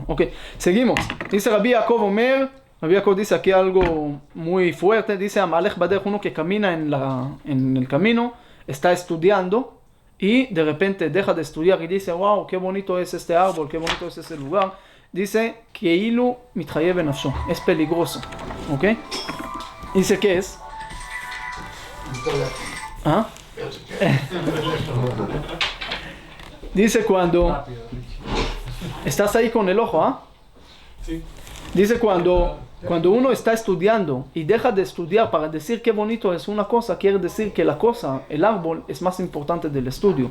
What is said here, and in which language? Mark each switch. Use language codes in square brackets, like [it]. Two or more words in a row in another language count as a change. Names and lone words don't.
[es] ¿Ok? Seguimos. Dice Rabbi Yaakov Omer, Rabbi Yaakov dice aquí algo muy fuerte, dice [he] המהלך בדרך, [es] uno que camina en el camino, está estudiando y de repente deja de estudiar y dice, wow, qué bonito es este árbol, qué bonito es este lugar. Dice, [he] כאילו מתחייב בנפשו, [es] es peligroso. ¿Ok? Dice, ¿qué es? ¿Ah? Dice cuando estás ahí con el ojo, ¿ah? Sí. Dice cuando uno está estudiando y deja de estudiar para decir qué bonito es una cosa, quiere decir que la cosa, el árbol, es más importante del estudio.